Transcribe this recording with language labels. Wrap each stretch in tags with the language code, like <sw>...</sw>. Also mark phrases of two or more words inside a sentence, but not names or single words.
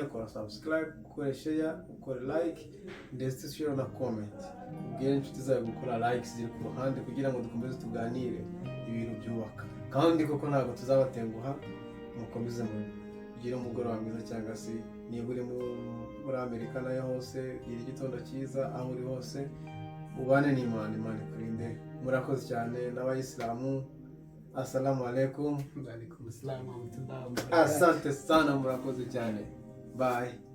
<rw>Kora subscribe, ukore share, ukore like ndetse share na comment, ubwire inshuti zawe gukora likes ziri ku ruhande kugira ngo dukomeze tuganire ibintu byubaka. Kandi koko ntabwo tuzabatenguha, mukomeze mugire umugoroba mwiza, cyangwa se niba uri muri Amerika nayo hose gira igitondo cyiza, aho uri hose ubane n'Imana, Imana ikurinde. Murakoze cyane n'abayisilamu,</rw> <ar>السلام عليكم. وعليكم السلام ورحمة الله وبركاته.</ar> <sw>Asante sana,</sw> <rw>murakoze cyane, bye.</rw>